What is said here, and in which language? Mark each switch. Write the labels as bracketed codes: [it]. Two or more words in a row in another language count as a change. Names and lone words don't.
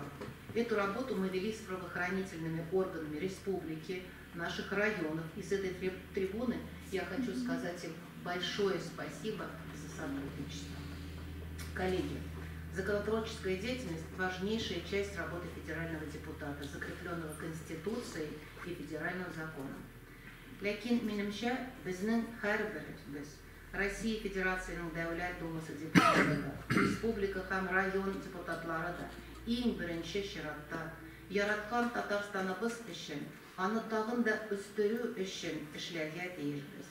[ru] Эту работу мы вели с правоохранительными органами республики, наших районов. И с этой трибуны я хочу сказать им большое спасибо за сотрудничество. Коллеги, законотворческая деятельность – важнейшая часть работы федерального депутата, закрепленного Конституцией и федеральным законом. [tt] Ләкин минемчә, безнең һәрберебез Россия Федерацияның Дәүләт Думасы депутаты да, республика һәм район депутатлары да иң беренче чиратта яраткан Татарстаныбыз өчен, аны тагын да үстерү өчен эшләргә тиешбез.